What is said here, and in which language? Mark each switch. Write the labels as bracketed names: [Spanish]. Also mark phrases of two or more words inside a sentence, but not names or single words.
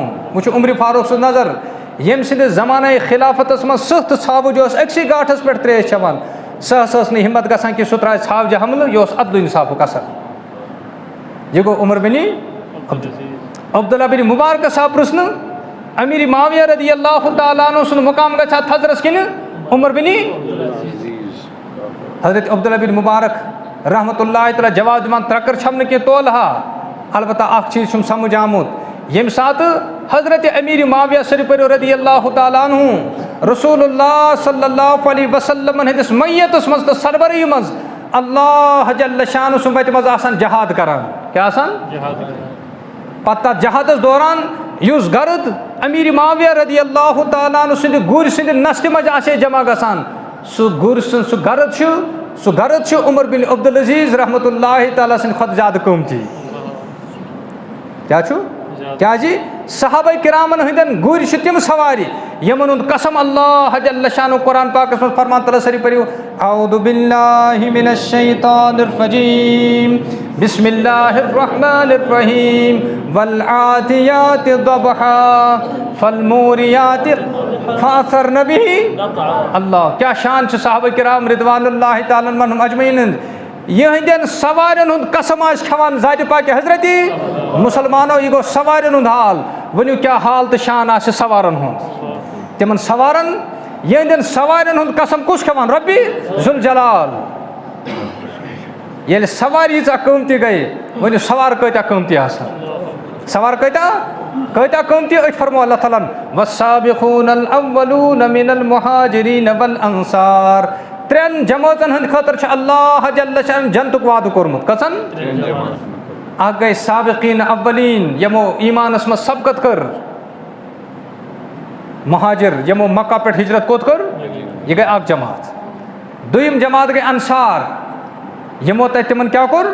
[Kashmiri] وۄنۍ چھُ عمرِ فاروق سٕنٛز نظر ییٚمہِ سٕنٛدِس زمانَے خِلافتَس منٛز سٕہہ تہٕ ژھاوٕج اوس أکسٕے گاٹھَس پٮ۪ٹھ ترٛیش چٮ۪وان, سۄ ہسا ٲس نہٕ ہِمت گژھان کہِ سُہ ترٛاوِ ژھاوجہِ حملہٕ, یہِ اوس عدلُ اِنصافُک اثر. یہِ گوٚو عمر بِنِ عبداللہ بِنِ مُبارکَس آو پرٛژھنہٕ امیٖرِ معاویہ [Arabic] رضی اللہ تعالیٰ عنہ [Kashmiri] سُنٛد مُقام گژھِ ہا تھزرَس کِنہٕ عمر بِنِ. حضرت عبداللہ بِن مُبارک [Arabic] رحمتہ اللہ تعالیٰ [Kashmiri] جواب دِوان ترٛکٕر چھَم نہٕ کینٛہہ تولہٕ ہا, البتہ اکھ چیٖز چھُم سمجھ آمُت, ییٚمہِ ساتہٕ حضرت امیٖرِ معاویہ صری پٔرِو [Arabic] رضی اللہ تعالیٰ عنہ رسول اللہ صلی اللہ علیہ وسلمن [Kashmiri] ہٕنٛدِس میتَس منٛز تہٕ سربرٲہی منٛز [Arabic] اللہ جل شانہ [Kashmiri] سُنٛد وَتہِ منٛز آسان جہاد کران. کیٛاہ آسان؟ پتہٕ تَتھ جہادَس دوران یُس گرد امیٖرِ معاویہ [Arabic] رضی اللہ تعالیٰ عنہ [Kashmiri] سٕنٛدِ گُرۍ سٕنٛدِ نستہِ منٛز آسہِ ہے جمع گژھان, سُہ گُرۍ سُنٛد سُہ گرد چھُ عمر بِن عبدالعزیٖز [Arabic] رحمتہ اللہ تعالیٰ [Kashmiri] سٕنٛدِ کھۄتہٕ زیادٕ قۭمتی. کیٛاہ چھُ؟ کیٛازِ صحابہ کرامن ہٕنٛدٮ۪ن گُرۍ چھِ تِم سوارِ یِمن ہُنٛد قسم [Arabic] اللہ جل شانہ [Kashmiri] قرآن پاکس منٛز فرمان تعالیٰ سٲری پٔرِو [Arabic] اعوذ باللہ من الشیطان الرجیم بسم اللہ الرحمن الرحیم والعادیات ضبحا فالموریات فاثرن بہ. [Kashmiri] اللہ کیٛاہ شان چھِ صحابہ کرام [Arabic] رضوان اللہ تعالیٰ عنہم اجمعین [Kashmiri] ہٕنٛد, یِہنٛدٮ۪ن سوارٮ۪ن ہُنٛد قسم آسہِ کھٮ۪وان ذاتِ پاکہِ حضرتِ مُسلمانو, یہِ گوٚو سوارٮ۪ن ہُنٛد حال. ؤنِو کیٛاہ حال تہٕ شان آسہِ سوارن ہُنٛد. تِمن سوارن یِہنٛدٮ۪ن سوارٮ۪ن ہُنٛد قسم کُس کھٮ۪وان؟ رۄبِ ذوالجلال. ییٚلہِ سوارِ ییٖژاہ قۭمتی گٔے, ؤنِو سوار کۭتیاہ قۭمتی آسان؟ سوار کۭتیاہ قۭمتی؟ أتھۍ فرمو اللہ تعالیٰ ہن [Arabic] والسابقون الاولون من المہاجرین والانصار. [Kashmiri] ترٛٮ۪ن جمٲژن ہٕنٛدِ خٲطرٕ چھُ [Arabic] اللہ جل شانہ [Kashmiri] جنتُک وعدٕ کوٚرمُت. کٔژن؟ اکھ گٔے سابقیٖن اولیٖن یِمو ایٖمانس منٛز سبقت کٔر, مہاجر یِمو مکہ پٮ۪ٹھ ہجرت کوٚت کٔر, یہِ گٔے اکھ جماعت. دوٚیِم جماعت گٔے انصار یِمو تتہِ تِمن کیٛاہ کوٚر؟